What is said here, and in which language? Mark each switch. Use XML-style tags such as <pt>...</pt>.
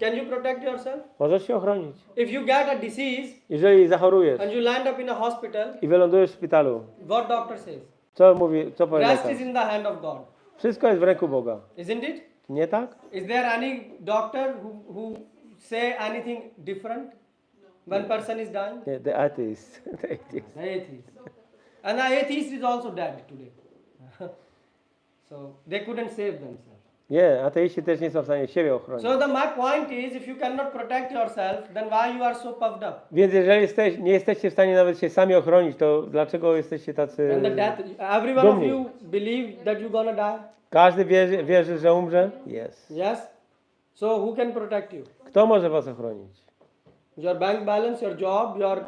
<en>Can you protect yourself?</en> <pl>Możesz się ochronić.</pl> <en>If you get a disease</en> <pl>Jeżeli zachorujesz</pl> <en>and you land up in a hospital,</en> <pl>i wylądujesz w szpitalu,</pl> <en>what doctor says?</en> <pl>co powie</pl> <en>Rest</en> <pl>lekarz?</pl> <en>is in the hand of God.</en> <pl>Wszystko jest w ręku Boga.</pl> <en>Isn't it?</en> <pl>Nie tak?</pl> <en>Is there any doctor who say anything different when person is dying?</en> <pl>Nie,</pl> <en>the atheist. The atheist. The atheist. And the atheist is also dead today. So they couldn't save themselves.</en> <pl>Nie, ateiści też nie są w stanie siebie ochronić.</pl> <en>So my point is, if you cannot protect yourself, then why you are so puffed up?</en> <pl>Więc jeżeli nie jesteście w stanie nawet się sami ochronić, to dlaczego jesteście tacy</pl> <en>And the death, every one of</en> <pl>dumni?</pl> <en>you believe that you're gonna die?</en> <pl>Każdy wierzy, że umrze? Jest.</pl> <en>Yes? So who can protect you?</en> <pl>Kto może was ochronić?</pl> <en>Your bank balance, your job, your</en>